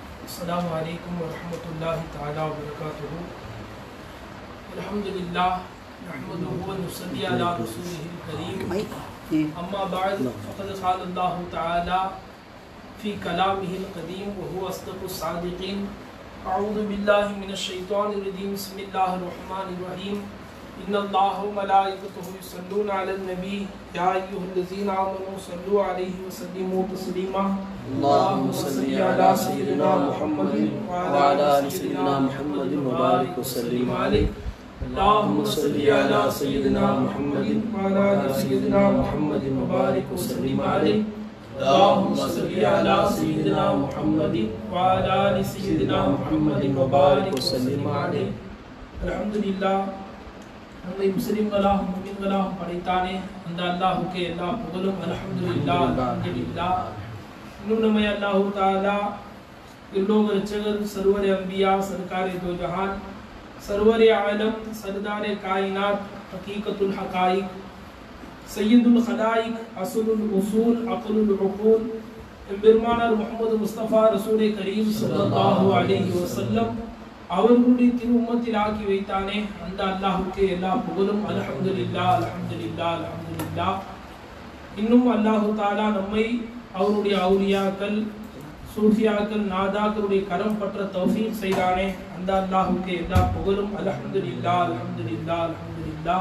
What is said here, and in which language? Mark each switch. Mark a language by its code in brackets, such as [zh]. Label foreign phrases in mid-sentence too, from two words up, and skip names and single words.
[ar] السلام عليكم ورحمة الله تعالى وبركاته۔ الحمد لله نحمده ونصلي على رسوله الكريم. أما بعد فقد قال الله تعالى في كلامه القديم وهو أصدق الصادقين. أعوذ بالله من الشيطان الرجيم۔ بسم الله الرحمن الرحيم. إن الله وملائكته يصلون على النبي يا أيها الذين آمنوا صلوا عليه وسلموا تسليما. اللهم صل على سيدنا محمد وعلى آل سيدنا محمد وبارك وسلم عليه. اللهم صل على سيدنا محمد وعلى آل سيدنا محمد وبارك وسلم عليه. اللهم صل على سيدنا محمد وعلى آل سيدنا محمد وبارك وسلم عليه. [ta] अल्हम्दुलिल्लाह நம்மை முஸ்லிம்களாக முஃமின்களாக படைத்தானே அந்த அல்லாஹ்வுக்கே எல்லா புகழும் [ar] الحمد لله الحمد لله. [ta] இன்னும் நம்மை அல்லாஹ் தஆலா इल्लोग रचगर [ur] سرورِ انبیاء سرکارِ دو جہان سرورِ عالم سردارِ کائنات [ar] حقيقة الحقائق سيد الخلائق أصل الأصول عقل العقول [ta] பெருமானார் முஹம்மது முஸ்தபா [ur] رسولِ کریم [ar] صلى الله عليه وسلم [ta] அவர்களுடைய திரு உம்மத்தில் ஆக்கி வைத்தானே அந்த அல்லாஹ்வுக்கே எல்லா புகழும் [ar] الحمد لله الحمد لله الحمد لله. [ta] இன்னும் அல்லாஹ் தஆலா நம்மை அவருடைய அவுலியாக்கள் சூஃபியாக்கள் நாதாக்களுடைய கரம் பற்ற தௌஃபீக் செய்தானே அந்த அல்லாஹ்வுக்கே எல்லா புகழும் [ar] الحمد لله الحمد لله الحمد لله.